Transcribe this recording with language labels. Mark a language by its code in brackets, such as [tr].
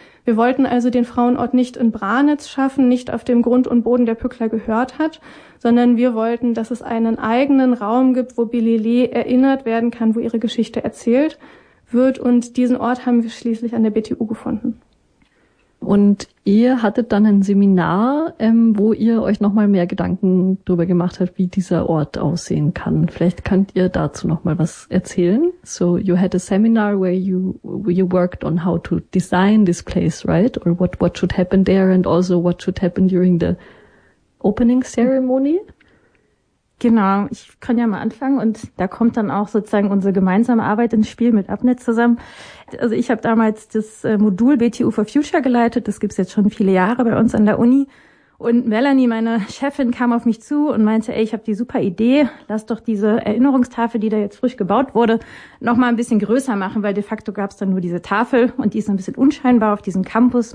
[de] Wir wollten also den Frauenort nicht in Branitz schaffen, nicht auf dem Grund und Boden, der Pückler gehört hat, sondern wir wollten, dass es einen eigenen Raum gibt, wo Bilele erinnert werden kann, wo ihre Geschichte erzählt wird. Und diesen Ort haben wir schließlich an der BTU gefunden. Und ihr hattet dann ein Seminar, wo ihr euch nochmal mehr Gedanken darüber gemacht habt, wie dieser Ort aussehen kann. Vielleicht könnt ihr dazu nochmal was erzählen. [en] So you had a seminar where you worked on how to design this place, right? Or what should happen there and also what should happen during the opening ceremony? [de] Genau, ich kann ja mal anfangen und da kommt dann auch sozusagen unsere gemeinsame Arbeit ins Spiel mit Abnet zusammen. Also ich habe damals das Modul BTU for Future geleitet, das gibt's jetzt schon viele Jahre bei uns an der Uni. Und Melanie, meine Chefin, kam auf mich zu und meinte, ey, ich habe die super Idee, lass doch diese Erinnerungstafel, die da jetzt frisch gebaut wurde, noch mal ein bisschen größer machen, weil de facto gab's dann nur diese Tafel und die ist ein bisschen unscheinbar auf diesem Campus.